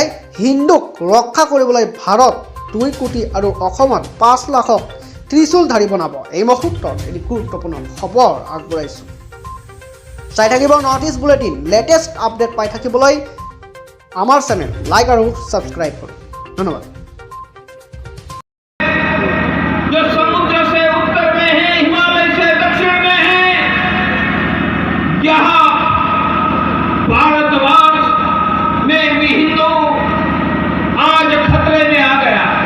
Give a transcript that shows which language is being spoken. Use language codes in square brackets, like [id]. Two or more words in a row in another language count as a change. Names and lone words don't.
[as] হিন্দুক ৰক্ষা কৰিবলৈ ভাৰত 2 কোটি আৰু অসমত 5 লাখক ত্ৰিশূলধাৰী বনাব। এই মুহূৰ্তত এটি গুৰুত্বপূৰ্ণ খবৰ আগবঢ়াইছোঁ। চাই থাকিব নৰ্থ ইষ্ট বুলেটিন। [en] latest update [as] পাই থাকিবলৈ আমাৰ [en] channel like [as] আৰু ছাবস্ক্ৰাইব কৰক। ধন্যবাদ। [hi] जो समुद्र से उत्तर में है, हिमालय से दक्षिण में है, यहाँ भारतवर्ष में भी हिंदू आज खतरे में आ गया।